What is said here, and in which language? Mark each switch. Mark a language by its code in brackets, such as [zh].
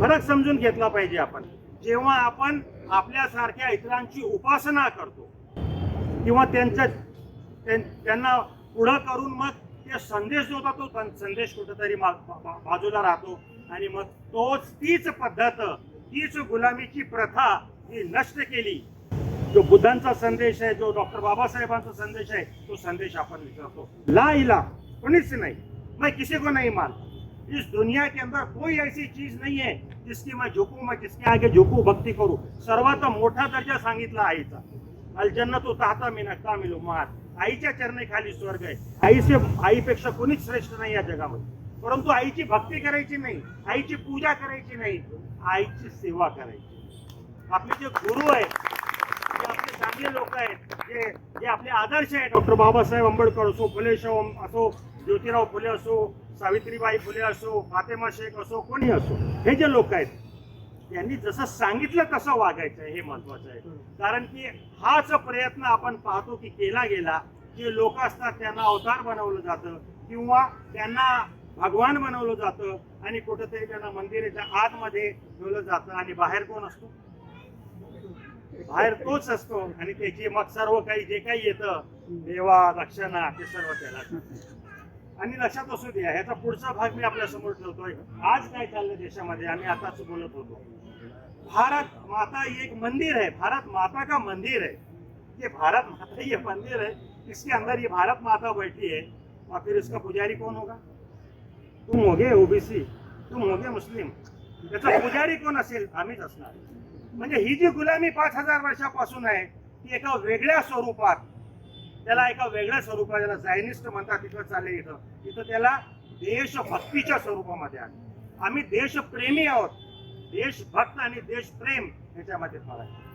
[mr] फरक समजून घेतला पाहिजे आपण. जेव्हा आपण आपल्यासारख्या इतरांची उपासना करतो किंवा त्यांना पुढं करून मग ते संदेश जो होता तो संदेश कुठेतरी बाजूला राहतो आणि मग तीच पद्धत, तीच गुलामीची प्रथा ही नष्ट केली. जो बुद्धांचा संदेश आहे, जो डॉक्टर बाबासाहेबांचा संदेश आहे, तो संदेश आपण विसरतो. [ar] ला इलाहा [mr] कोणीच नाही, [hi] मैं किसी को नहीं मानता. इस दुनिया के अंदर कोई ऐसी चीज नहीं है जिसकी मैं झुकू, मैं किसके आगे झुकू, भक्ती करू. [mr] सर्वात मोठा दर्जा सांगितला आईचा. [ar] अल जन्नतु तहता मिन अक़दामिल उम्महात. [mr] आईच्या चरणाखाली स्वर्ग आहे. आईपेक्षा कोणीच श्रेष्ठ नाही या जगामध्ये. परंतु आईची भक्ती करायची नाही, आईची पूजा करायची नाही, आईची सेवा करायची. आपले जे गुरु आहेत, जे आपले चांगले लोक आहेत, जे आपले आदर्श आहेत, डॉक्टर बाबासाहेब आंबेडकर असो, फुले शाहू असो, ज्योतिराव फुले असो, सावित्रीबाई फुले असो, फातेमा शेख असो, कोणी असो, हे जे लोक आहेत त्यांनी जसं सांगितलं तसं वागायचं हे महत्वाचं आहे. कारण की हाच प्रयत्न आपण पाहतो की केला गेला. जे लोक असतात त्यांना अवतार बनवलं जातं किंवा त्यांना भगवान बनवलं जातं आणि कुठेतरी त्यांना मंदिराच्या आतमध्ये ठेवलं जातं आणि बाहेर कोण असतो? बाहेर तोच असतो आणि त्याची मग सर्व काही जे काही येतं, देवा दक्षिणा, ते सर्व त्याला. आणि लक्षात असू द्या, ह्याचा पुढचा भाग मी आपल्या समोर ठेवतोय. आज काय चाललं देशामध्ये, आम्ही आताच बोलत होतो. [hi] भारत माता एक मंदिर है, भारत माता का मंदिर है. ये भारत माता ये मंदिर है, इसके अंदर ये भारत माता बैठी है और फिर इसका पुजारी कौन होगा? तुम होगे ओबीसी, तुम होगे मुस्लिम. [mr] त्याचा पुजारी कोण असेल? आम्हीच असणार. म्हणजे ही जी गुलामी 5000 वर्षापासून आहे ती एका वेगळ्या स्वरूपात, त्याला एका वेगळ्या स्वरूपात, ज्याला झायनिस्ट म्हणतात, तिथं चालले. इथं त्याला देशभक्तीच्या स्वरूपामध्ये आहे. आम्ही देशप्रेमी आहोत. देशभक्त आणि देशप्रेम याच्यामध्ये फरक आहे.